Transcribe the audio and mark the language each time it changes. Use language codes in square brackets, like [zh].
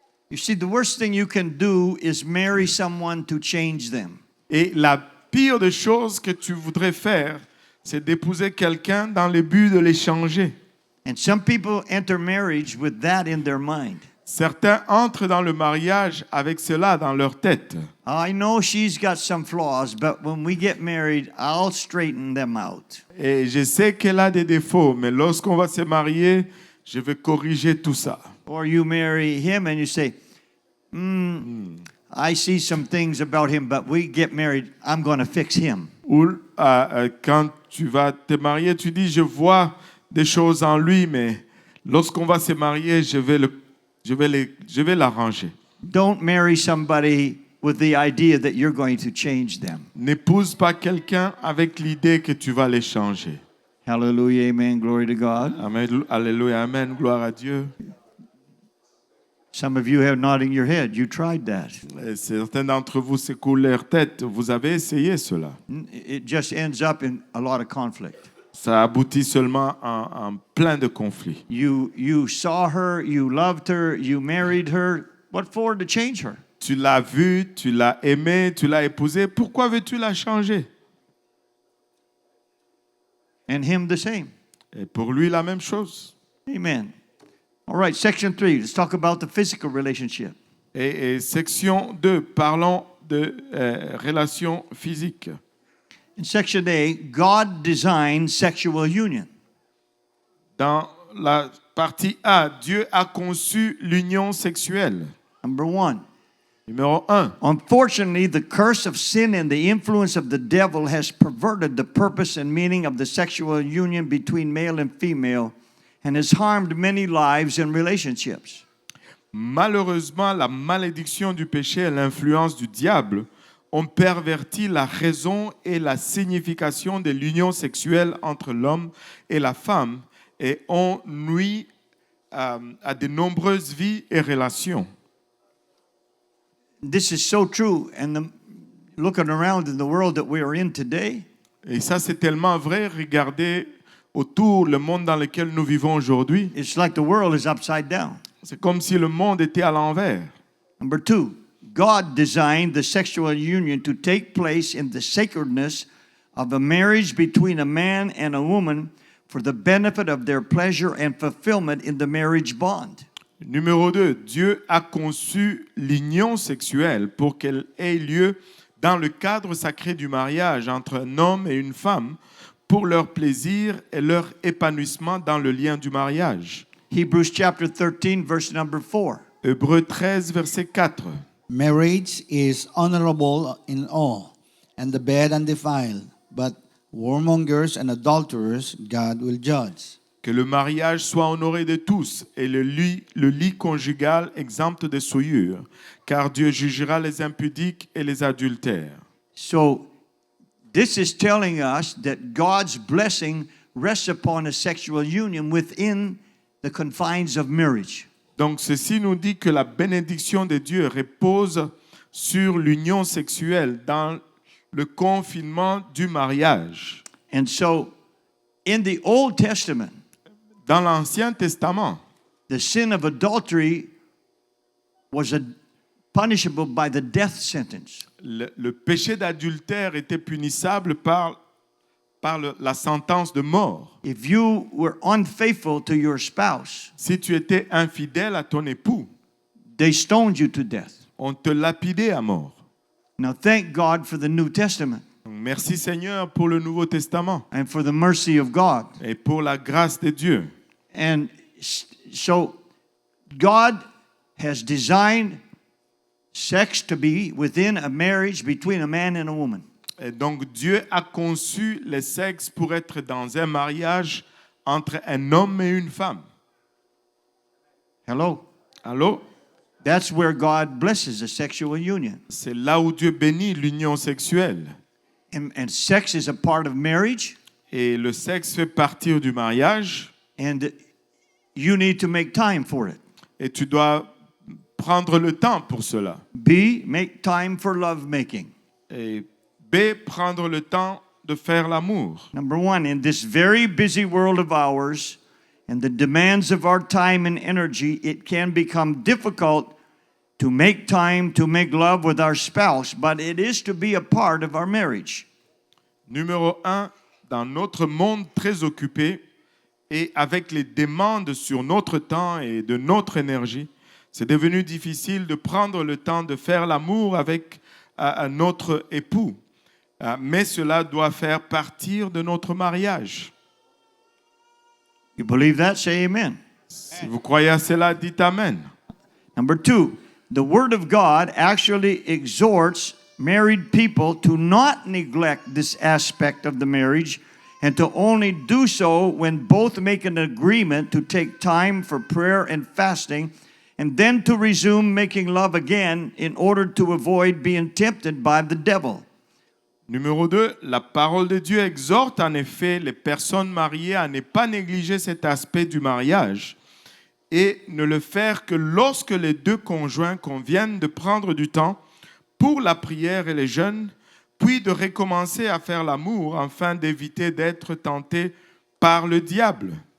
[en] You see, the worst thing you can do is marry someone to change them. [fr] Et la pire des choses que tu voudrais faire, c'est d'épouser quelqu'un dans le but de l'échanger. [en] And some people enter marriage with that in their mind. [fr] Certains entrent dans le mariage avec cela dans leur tête. [en] I know she's got some flaws, but when we get married, I'll straighten them out. [fr] Et je sais qu'elle a des défauts, mais lorsqu'on va se marier, je vais corriger tout ça. [en] Or you marry him and you say, I see some things about him, but we get married, I'm going to fix him. [fr] Ou quand tu vas te marier, tu dis, je vois des choses en lui, mais lorsqu'on va se marier, je vais l'arranger. [en] Don't marry somebody with the idea that you're going to change them. [fr] N'épouse pas quelqu'un avec l'idée que tu vas les changer. [en] Hallelujah, amen, glory to God. [fr] Amen, alléluia, amen, gloire à Dieu. [en] Some of you have nodding your head. You tried that. [fr] Et certains d'entre vous secouent leur tête. Vous avez essayé cela. [en] It just ends up in a lot of conflict. [fr] Ça aboutit seulement en plein de conflits. [en] You saw her, you loved her, you married her. What for to change her? [fr] Tu l'as vue, tu l'as aimée, tu l'as épousée. Pourquoi veux-tu la changer? [en] And him the same. [fr] Et pour lui, la même chose. [en] Amen. All right, section 3. Let's talk about the physical relationship. [fr] Et section 2, parlons de relations physiques. [en] In section A, God designed sexual union. [fr] Dans la partie A, Dieu a conçu l'union sexuelle. [en] Number 1. [fr] Numéro 1. [en] Unfortunately, the curse of sin and the influence of the devil has perverted the purpose and meaning of the sexual union between male and female and has harmed many lives and relationships. [fr] Malheureusement, la malédiction du péché et l'influence du diable ont perverti la raison et la signification de l'union sexuelle entre l'homme et la femme et ont nui à de nombreuses vies et relations. [en] This is so true, and looking around in the world that we are in today, [fr] Et ça, c'est tellement vrai. Regardez autour le monde dans lequel nous vivons aujourd'hui. [en] it's like the world is upside down. [fr] C'est comme si le monde était à l'envers. [en] Number 2, God designed the sexual union to take place in the sacredness of a marriage between a man and a woman for the benefit of their pleasure and fulfillment in the marriage bond. [fr] Numéro 2, Dieu a conçu l'union sexuelle pour qu'elle ait lieu dans le cadre sacré du mariage entre un homme et une femme pour leur plaisir et leur épanouissement dans le lien du mariage. [en] Hebrews chapter 13, verse number 4. [fr] Hébreux 13, verset 4. [en] Marriage is honorable in all, and the bed undefiled, but whoremongers and adulterers God will judge. [fr] Que le mariage soit honoré de tous et le lit conjugal exempt de souillure, car Dieu jugera les impudiques et les adultères. [en] So, this is telling us that God's blessing rests upon a sexual union within the confines of marriage. [fr] Donc ceci nous dit que la bénédiction de Dieu repose sur l'union sexuelle dans le confinement du mariage. [en] And so, in the Old Testament, [fr] Dans l'Ancien Testament, [en] the sin of adultery was punishable by the death sentence. [fr] le péché d'adultère était punissable par la sentence de mort. [en] If you were unfaithful to your spouse, [fr] Si tu étais infidèle à ton époux, [en] they stoned you to death. [fr] on te lapidait à mort. [en] Now, thank God for the New Testament [fr] Donc, merci Seigneur pour le Nouveau Testament [en] and for the mercy of God. [fr] et pour la grâce de Dieu. [en] And so, God has designed sex to be within a marriage between a man and a woman. [fr] Et donc Dieu a conçu le sexe pour être dans un mariage entre un homme et une femme. [en] Hello? [fr] Allô? [en] That's where God blesses a sexual union. [fr] C'est là où Dieu bénit l'union sexuelle. [en] And sex is a part of marriage, [fr] Et le sexe fait partie du mariage. [en] and you need to make time for it. [fr] Et tu dois prendre le temps pour cela. [en] B, make time for love making. [fr] Et B, prendre le temps de faire l'amour. [en] Number one, in this very busy world of ours and the demands of our time and energy, it can become difficult to make time to make love with our spouse, but it is to be a part of our marriage. [fr] Numéro 1, dans notre monde très occupé et avec les demandes sur notre temps et de notre énergie, c'est devenu difficile de prendre le temps de faire l'amour avec notre époux. Mais cela doit faire partie de notre mariage. [en] You believe that? Say amen. [fr] Si vous croyez à cela, dites Amen. [en] Number two, the Word of God actually exhorts married people to not neglect this aspect of the marriage and to only do so when both make an agreement to take time for prayer and fasting and then to resume making love again in order to avoid being tempted by the devil. [fr] Numéro 2, la parole de Dieu exhorte en effet les personnes mariées à ne pas négliger cet aspect du mariage et ne le faire que lorsque les deux conjoints conviennent de prendre du temps pour la prière et les jeûnes, puis de recommencer à faire l'amour afin d'éviter d'être tentés par le diable.